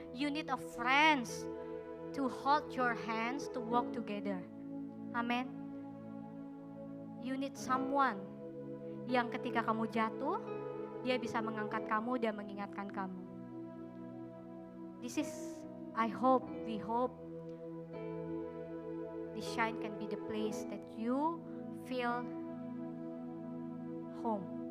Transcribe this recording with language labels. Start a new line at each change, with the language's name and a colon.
English: You need a friends to hold your hands to walk together. Amen. You need someone
Indonesian: yang ketika kamu jatuh, dia bisa mengangkat kamu dan mengingatkan kamu.
English: This is, we hope, this Shine can be the place that you feel home.